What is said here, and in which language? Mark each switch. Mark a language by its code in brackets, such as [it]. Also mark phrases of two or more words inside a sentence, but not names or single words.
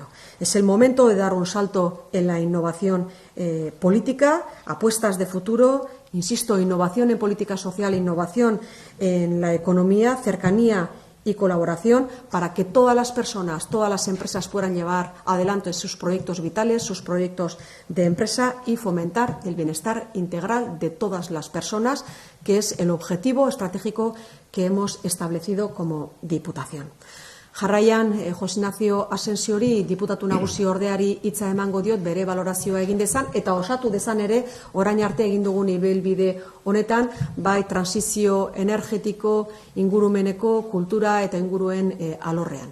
[es] Es el momento de dar un salto en la innovación política, apuestas de futuro, insisto, innovación en política social, innovación en la economía, cercanía y colaboración para que todas las personas, todas las empresas puedan llevar adelante sus proyectos vitales, sus proyectos de empresa y fomentar el bienestar integral de todas las personas, que es el objetivo estratégico que hemos establecido como Diputación. [eu] Jarraian, Jose Ignacio Asensiori diputatu nagusi ordeari hitza emango diot bere valorazioa egin dezan eta osatu dezan ere orain arte egin dugun ibilbide honetan bai transizio energetiko, ingurumeneko, kultura eta inguruen alorrean.